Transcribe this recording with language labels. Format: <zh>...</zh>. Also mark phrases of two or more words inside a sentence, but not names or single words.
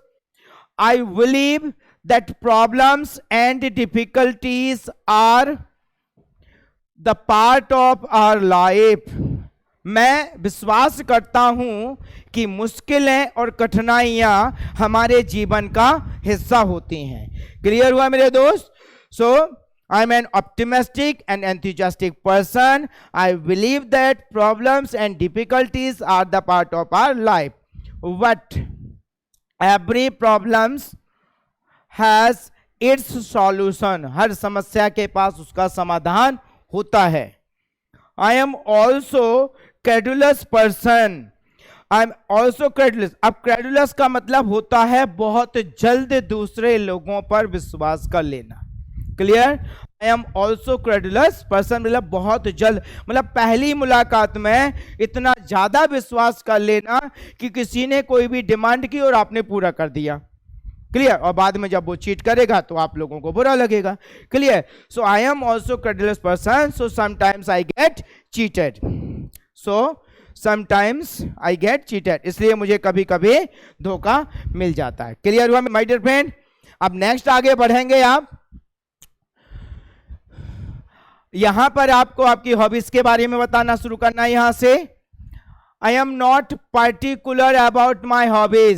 <en>I believe that problems and difficulties are the part of our life.</en> <hi>मैं विश्वास करता हूं कि मुश्किलें और कठिनाइयां हमारे जीवन का हिस्सा होती हैं। क्लियर हुआ मेरे दोस्त?</hi> <en>सो I am an optimistic and enthusiastic person. I believe that problems and difficulties are the part of our life. But every problem has its solution.</en> <hi>हर समस्या के पास उसका समाधान होता है।</hi> <en>I am also credulous person. I am also credulous.</en> <hi>अब credulous का मतलब होता है बहुत जल्द दूसरे लोगों पर विश्वास कर लेना। क्लियर?</hi> <en>I am also credulous person,</en> <hi>मतलब बहुत जल्द, मतलब पहली मुलाकात में इतना ज्यादा विश्वास कर लेना कि किसी ने कोई भी डिमांड की और आपने पूरा कर दिया। क्लियर? और बाद में जब वो चीट करेगा तो आप लोगों को बुरा लगेगा। क्लियर?</hi> <en>So I am also credulous person, so sometimes I get cheated. So sometimes I get cheated,</en> <hi>इसलिए मुझे कभी कभी धोखा मिल जाता है। क्लियर हुआ</hi> <en>my dear friend?</en> <hi>अब नेक्स्ट आगे बढ़ेंगे आप। यहां पर आपको आपकी हॉबीज के बारे में बताना शुरू करना है। यहां से</hi> <en>I am not particular about my hobbies.</en>